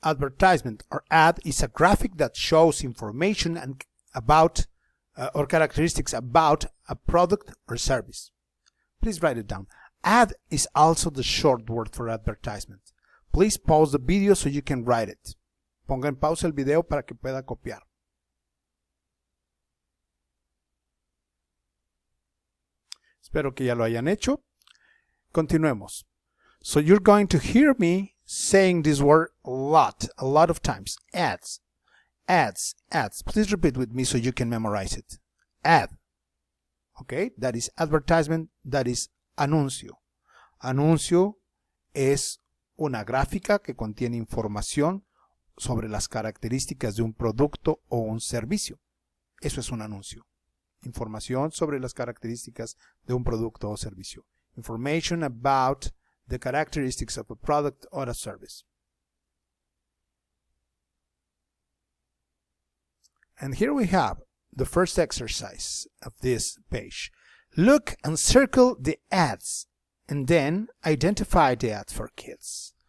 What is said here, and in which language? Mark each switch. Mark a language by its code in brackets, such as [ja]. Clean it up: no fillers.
[en] Advertisement or ad is a graphic that shows information and about or characteristics about a product or service. Please write it down. Ad is also the short word for advertisement. Please pause the video so you can write it. [es] Ponga en pausa el video para que pueda copiar. Espero que ya lo hayan hecho. Continuemos. [en] So you're going to hear me saying this word a lot of times. Ads, ads, ads. Please repeat with me so you can memorize it. Ad. Okay, that is advertisement, that is anuncio. Anuncio es una gráfica que contiene información sobre las características de un producto o un servicio. Eso es un anuncio. Información sobre las características de un producto o servicio. Information about the characteristics of a product or a service. And here we have the first exercise of this page. Look and circle the ads and then identify the ad for kids.